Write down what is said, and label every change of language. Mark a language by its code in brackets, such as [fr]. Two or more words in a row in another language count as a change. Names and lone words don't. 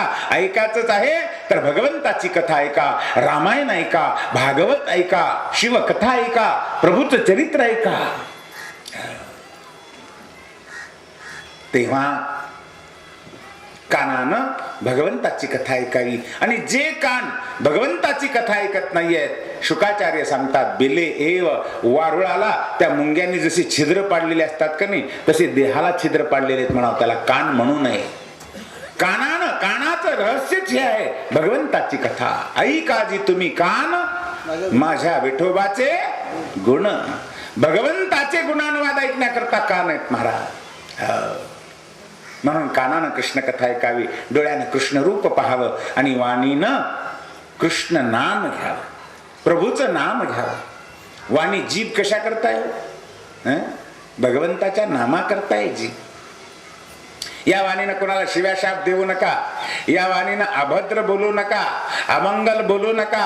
[mr] ऐकायचंच आहे तर भगवंताची कथा ऐका, रामायण ऐका, भागवत ऐका, शिवकथा ऐका, प्रभूचं चरित्र ऐका. तेव्हा कानानं भगवंताची कथा ऐकावी. आणि जे कान भगवंताची कथा ऐकत नाहीयेत, शुकाचार्य सांगतात, [sa] बिले एव [mr] वारुळाला त्या मुंग्यांनी जशी छिद्र पाडलेली असतात का नाही, तसे देहाला छिद्र पाडलेले आहेत म्हणावं. त्याला कान म्हणू नये. कानाचं रहस्यच हे आहे, भगवंताची कथा ऐका जी तुम्ही कान, माझ्या विठोबाचे गुण. भगवंताचे गुणानुवाद ऐकण्याकरता कान आहेत महाराज. म्हणून कानानं कृष्ण कथा ऐकावी, डोळ्यानं कृष्ण रूप पाहावं आणि वाणीनं कृष्ण नाम घ्यावं, प्रभूचं नाम घ्यावं. वाणी जीभ कशा करताय? भगवंताच्या नामा करताय जीभ. या वाणीनं कोणाला शिव्या शाप देऊ नका, या वाणीनं अभद्र बोलू नका, अमंगल बोलू नका.